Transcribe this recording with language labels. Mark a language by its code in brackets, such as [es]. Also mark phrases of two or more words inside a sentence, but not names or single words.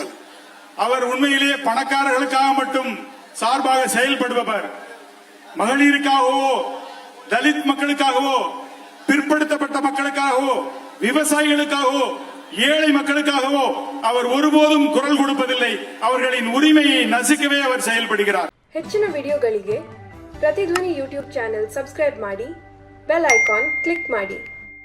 [ta] அவர் உண்மையிலேயே பணக்காரர்களுக்காக மட்டும் சார்பாக செயல்படுபவர். மகளிருக்காகவோ, தலித் மக்களுக்காகவோ, பிற்படுத்தப்பட்ட மக்களுக்காகவோ, விவசாயிகளுக்காகவோ, ஏழை மக்களுக்காகவோ அவர் ஒருபோதும் குரல் கொடுப்பதில்லை. அவர்களின் உரிமையை நசுக்கவே அவர் செயல்படுகிறார். [kn] ಹೆಚ್ಚಿನ ವಿಡಿಯೋಗಳಿಗೆ ಪ್ರತಿಧ್ವನಿ [en] YouTube channel subscribe [kn] ಮಾಡಿ, [en] bell icon click [kn] ಮಾಡಿ.